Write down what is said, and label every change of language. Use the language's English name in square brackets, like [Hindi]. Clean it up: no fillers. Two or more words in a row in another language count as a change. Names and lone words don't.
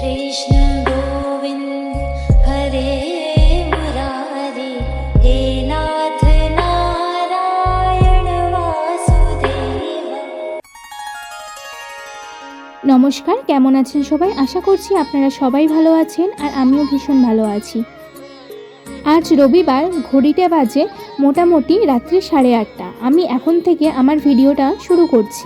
[Sanskrit] कृष्ण गोविंद हरे मुरारी हे नाथ नारायण वासुदेव। [Bangla] নমস্কার, কেমন আছেন সবাই? আশা করছি আপনারা সবাই ভালো আছেন আর আমিও ভীষণ ভালো আছি। আজ রবিবার, ঘড়িতে বাজে মোটামুটি রাত্রি 8:30। আমি এখন থেকে আমার ভিডিওটা শুরু করছি।